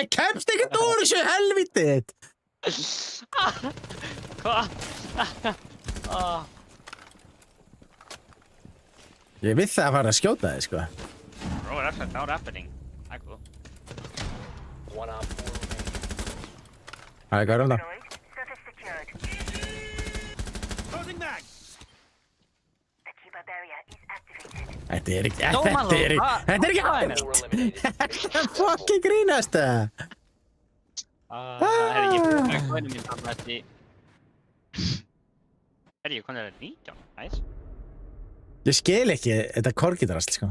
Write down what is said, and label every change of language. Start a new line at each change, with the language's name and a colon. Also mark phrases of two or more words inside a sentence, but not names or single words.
Icelandic: Ég kemst ekkert úr þessu helvítið. Hvað? Ah. Ég vill það að fara að skjóta þig, sko.
English: Bro, that's not happening.
Icelandic: Það er cool.
English: One op 4 remaining.
Icelandic: Það er hvað er það?
English: Deployed. Surface secured. Closing mag! The Cuba barrier is activated.
Icelandic: Þetta er ekki, Dómaló, þetta er ekki, hvað- þetta er ekki hvað er hægt.
English: 4 eliminated.
Icelandic: Þetta er fucking grínast það. Það er ekki búin að kvæða mér saman þetta. Er ég konið að 19? Nice. Ég skil ekki þetta korgidrasl, sko.